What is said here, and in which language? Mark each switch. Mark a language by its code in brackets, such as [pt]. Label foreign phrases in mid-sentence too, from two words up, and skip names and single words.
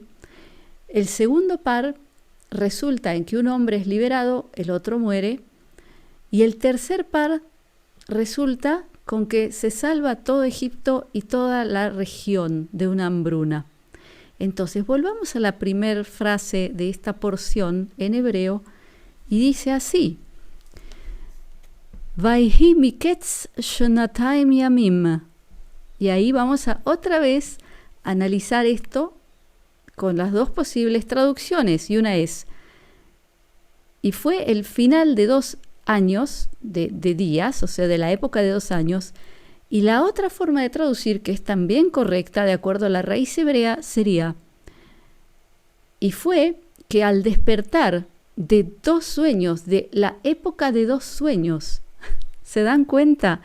[es] El segundo par resulta en que un hombre es liberado, el otro muere, y el tercer par resulta con que se salva todo Egipto y toda la región de una hambruna. Entonces, volvamos a la primera frase de esta porción en hebreo, y dice así: [he] ויהי מקץ שנתיים ימים. [es] Y ahí vamos a otra vez analizar esto con las dos posibles traducciones, y una es: y fue el final de 2 años, de días, o sea, de la época de 2 años, y la otra forma de traducir, que es también correcta de acuerdo a la raíz hebrea, sería: y fue que al despertar de 2 sueños, de la época de 2 sueños, ¿se dan cuenta?